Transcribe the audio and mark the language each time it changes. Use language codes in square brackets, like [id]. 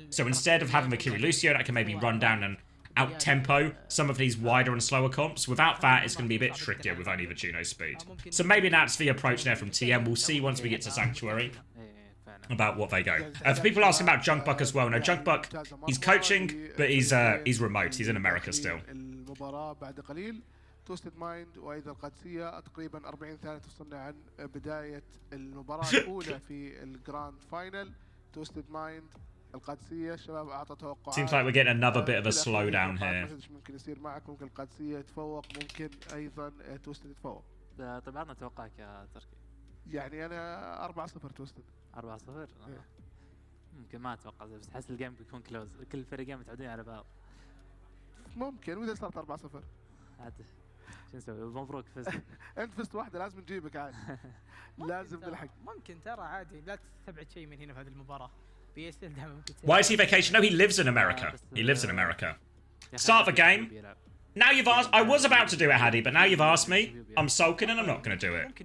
[en] So instead of having the Kiri Lucio, that can maybe run down and out-tempo some of these wider and slower comps. Without that, it's going to be a bit trickier with only the Juno speed. So maybe that's the approach there from TM. We'll see once we get to Sanctuary about what they go. For people asking about Junkbuck as well, no, Junkbuck, he's coaching, but he's remote. He's in America still. [ar] المباراة بعد قليل توستد مايند وايضا القادسية تقريبا 40 ثانية تفصلنا عن بداية المباراة الأولى في الجراند فاينل. توستد مايند القادسية الشباب أعطى توقعات. [en] Seems like we're getting another bit of a slowdown here. [ar] ممكن يصير معك، ممكن القادسية يتفوق، ممكن أيضا توستد يتفوق. طيب عطنا توقعك يا تركي. يعني أنا 4-0 توستد. 4-0. ممكن ما أتوقع بس أحس الجيم بيكون كلوز، كل الفريقين متعودين على بعض. ممكن وإذا صارت 4-0 عاد شو نسوي؟ مبروك فزت. انت فزت واحده لازم نجيبك عاد. لازم نلحق. ممكن ترى عادي لا تستبعد شيء من هنا في هذه المباراه. BSL دائما ممكن. [en] Why is he vacation? No, he lives in America. He lives in America. Start the game. Now you've asked. I was about to do it, Hadi, but now you've asked me. I'm sulking and I'm not going to do it.